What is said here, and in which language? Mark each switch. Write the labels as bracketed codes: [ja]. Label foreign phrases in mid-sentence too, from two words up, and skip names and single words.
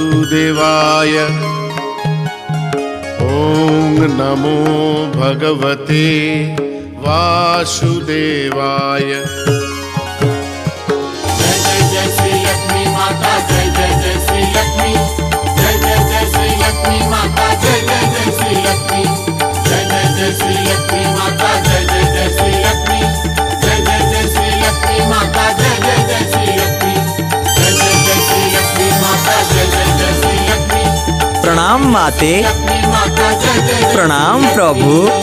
[sa] वासुदेवाय ॐ नमो भगवते वासुदेवाय। [hi] जय जय जय श्री लक्ष्मी माता, जय जय जय श्री लक्ष्मी, जय जय जय श्री लक्ष्मी माता, जय जय जय श्री लक्ष्मी, जय जय जय श्री लक्ष्मी माता, जय जय जय श्री लक्ष्मी, जय जय जय श्री लक्ष्मी माता, जय जय जय श्री लक्ष्मी, जय जय जय श्री लक्ष्मी माता, जय जय जय श्री लक्ष्मी। प्रणाम माते, प्रणाम प्रभु।